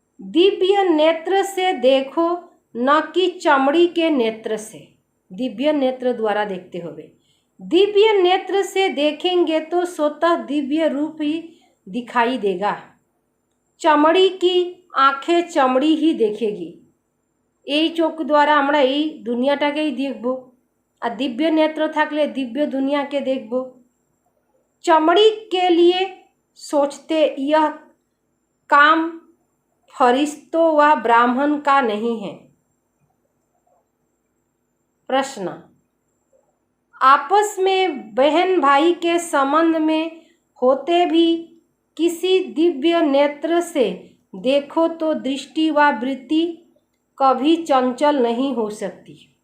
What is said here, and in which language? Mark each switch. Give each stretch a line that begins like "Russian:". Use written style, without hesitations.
Hindi: दिव्य नेत्र से देखो, न कि चमड़ी के नेत्र से। दिव्य नेत्र द्वारा देखते होवे। दिव्य नेत्र से देखेंगे तो स्वतः दिव्य रूप ही दिखाई देगा। चमड़ी की आँखें चमड़ी ही देखेगी।
Bangla: এই চোখ द्वारा আমরা এই দুনিয়াটাকেই দেখব, আর दिव्य नेत्र থাকলে दिव्य दुनिया के देखब।
Hindi: चमड़ी के लिए सोचते यह काम फरिश्तों व ब्राह्मण का नहीं है। प्रश्न, आपस में बहन भाई के संबंध में होते भी किसी दिव्य नेत्र से देखो तो दृष्टि व वृत्ति कभी चंचल नहीं हो सकती।